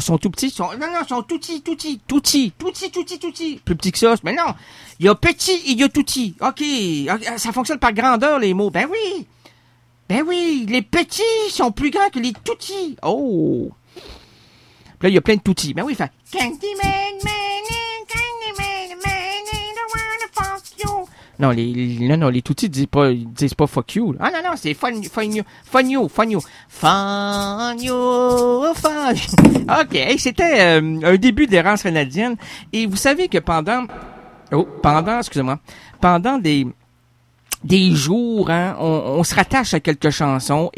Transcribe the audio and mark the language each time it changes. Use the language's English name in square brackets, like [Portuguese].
[French] Sont tout petits, sont, non, sont tout petits. Plus petits que ça, mais non. Il y a petit et il y a tout petit. OK. Ça fonctionne par grandeur, les mots. Ben oui. Les petits sont plus grands que les tout petits. Oh. Puis là, il y a plein de tout petits. Ben oui, fait. [English] Candyman, man, Candyman, man, I don't wanna fuck you. [French] Non, les tout petits disent pas [English] fuck you. [French] Ah non, c'est [English] fun you. [French] OK, c'était un début d'errance canadienne. Et vous savez que pendant des jours, hein, on se rattache à quelques chansons.